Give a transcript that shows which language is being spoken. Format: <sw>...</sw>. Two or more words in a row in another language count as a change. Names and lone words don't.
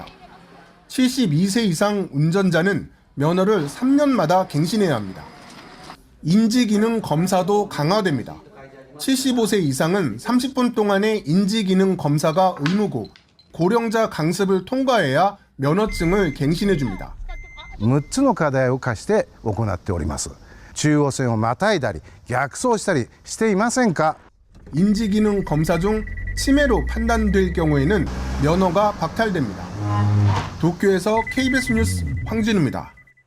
<ko>72세 이상 운전자는 면허를 3년마다 갱신해야 합니다. 인지기능 검사도 강화됩니다. 75세 이상은 30분 동안의 인지기능 검사가 의무고 고령자 강습을 통과해야 면허증을 갱신해줍니다.</ko> <ja>6 つの課題を課して行っております。中央線をまたいだり逆走したりしていませんか?</ja> <ko>인지기능 검사 중 치매로 판단될 경우에는 면허가 박탈됩니다. 도쿄에서 KBS 뉴스 황진우입니다.</ko>